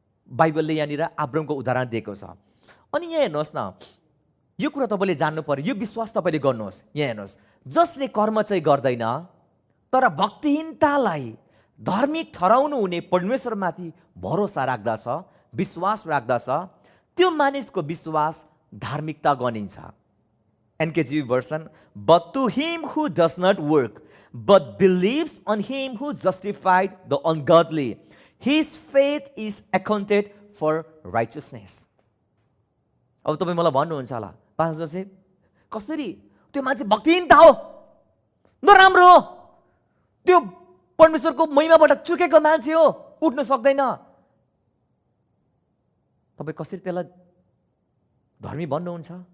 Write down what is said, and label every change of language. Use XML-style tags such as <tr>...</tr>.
<ne>बाइबलले यहाँनिर अब्रामको उदाहरण दिएको छ। अनि यहाँ हेर्नुहोस् न, यो कुरा तपाईँले जान्नु पर्यो, यो विश्वास तपाईँले गर्नुहोस्। यहाँ हेर्नुहोस्, जसले कर्म चाहिँ गर्दैन तर भक्तिहीनतालाई धार्मिक ठहराउनु हुने परमेश्वरमाथि भरोसा राख्दछ, विश्वास राख्दछ, त्यो मानिसको विश्वास धार्मिकता गनिन्छ।</ne> <en>NKJV version, but to him who does not work, but believes on him who justified the ungodly, his faith is accounted for righteousness.</en> <ne>अब तपाईँ मलाई भन्नुहुन्छ होला, पास्टर जोसेफ कसरी त्यो मान्छे भक्तिहीनता हो, नराम्रो हो, त्यो परमेश्वरको महिमाबाट चुकेको मान्छे हो, उठ्न सक्दैन, तपाईँ कसरी त्यसलाई धर्मी भन्नुहुन्छ?</ne>